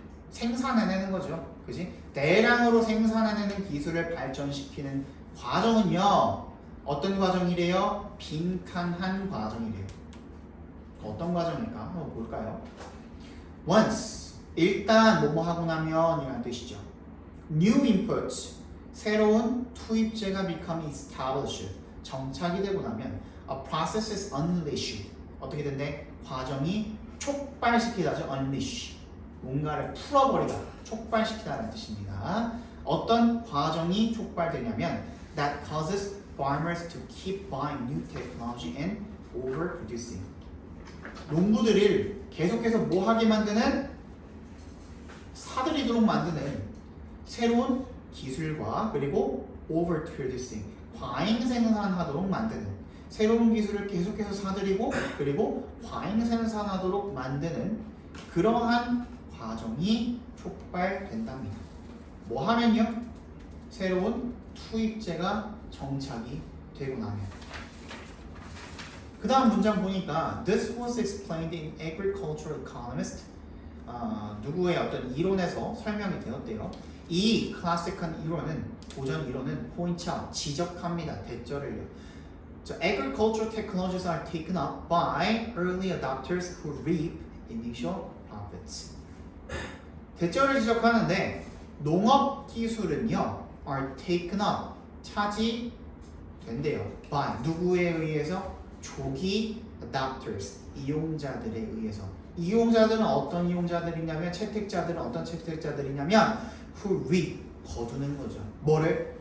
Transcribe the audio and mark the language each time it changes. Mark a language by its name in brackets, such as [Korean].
[Korean] 생산해내는 거죠. 그지? 대량으로 생산해내는 기술을 발전시키는 과정은요. 어떤 과정이래요? 빈칸한 과정이래요. 어떤 과정일까? 한번 볼까요? Once 일단 뭐뭐 하고 나면 이란 뜻이죠. New inputs 새로운 투입제가 become established 정착이 되고 나면 [English] a process is unleashed [Korean] 어떻게 된대? 과정이 촉발시키다죠. unleash 뭔가를 풀어버리다 촉발시키다라는 뜻입니다. 어떤 과정이 촉발되냐면 [English] that causes farmers to keep buying new technology and overproducing [Korean] 농부들을 계속해서 뭐 하게 만드는 사들이도록 만드는 새로운 기술과 그리고 overproducing 과잉 생산하도록 만드는 새로운 기술을 계속해서 사들이고 그리고 과잉 생산하도록 만드는 그러한 과정이 촉발된답니다. 뭐 하면요? 새로운 투입제가 정착이 되고 나면 그 다음 문장 보니까 [English] This was explained in agricultural economist [Korean] 누구의 어떤 이론에서 설명이 되었대요. 이 클래식한 이론은 고전 이론은 포인트 아웃 지적합니다. 대절을요. [English] So agricultural technologies are taken up by early adopters who reap initial profits. [Korean] 대절을 지적하는데 농업 기술은요 are taken up 차지된대요. by 누구에 의해서? 조기 adopters 이용자들에 의해서. 이용자들은 어떤 이용자들이냐면 채택자들은 어떤 채택자들이냐면 who reap 거두는 거죠. 뭐를?